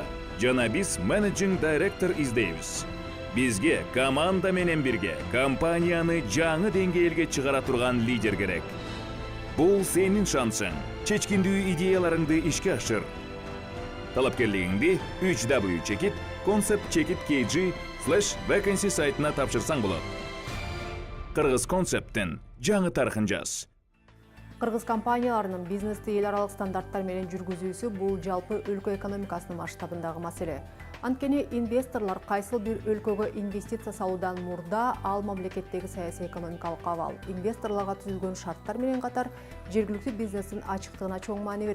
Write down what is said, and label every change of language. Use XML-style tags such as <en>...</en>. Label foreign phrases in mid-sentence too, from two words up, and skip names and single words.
<ky>Жана биз</ky> <en>managing director</en> <ky>издейбиз. Бизге команда менен бирге компанияны жаңы деңгээлге чыгара турган лидер керек. Бул сенин шансың. Чечкиндүү идеяларыңды ишке ашыр. Талапкерлигиңди 3w.concept.kg/vacancy сайтына тапшырсаң болот. Кыргыз Концепттин жаңы тарыхын жаз. Кыргыз компанияларынын бизнести эл аралык стандарттар менен жүргүзүүсү бул жалпы өлкө экономикасынын масштабындагы маселе. Анткени инвесторлор кайсыл бир өлкөгө инвестиция салуудан мурда ал мамлекеттеги саясий экономикалык абал, инвесторлорго түзүлгөн шарттар менен катар жергиликтүү бизнестин ачыктыгына чоң маани берет.</ky>